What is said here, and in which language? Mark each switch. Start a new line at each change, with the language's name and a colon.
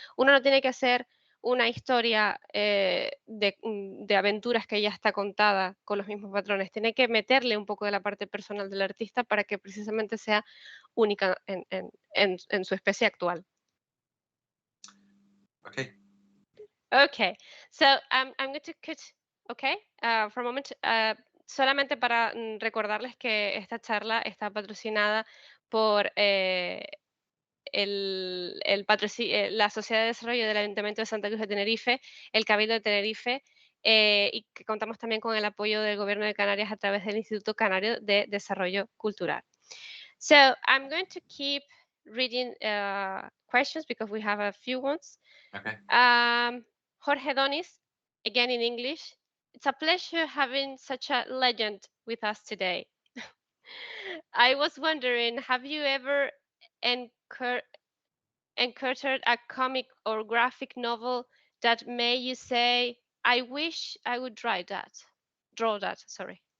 Spanish: Uno no tiene que hacer una historia de aventuras que ya está contada con los mismos patrones, tiene que meterle un poco de la parte personal del artista para que precisamente sea única en su especie actual.
English: Okay. Okay, so I'm going to cut, okay, for a moment.
Spanish: Solamente para recordarles que esta charla está patrocinada por la Sociedad de Desarrollo del Ayuntamiento de Santa Cruz de Tenerife, el Cabildo de Tenerife, y que contamos también con el apoyo del Gobierno de Canarias a través del Instituto Canario de Desarrollo Cultural.
English: So I'm going to keep reading questions because we have a few ones. Okay. Jorge Donis, again in English. It's a pleasure having such a legend with us today. I was wondering, have you ever encountered a comic or graphic novel that made you say, I wish I would draw that, sorry.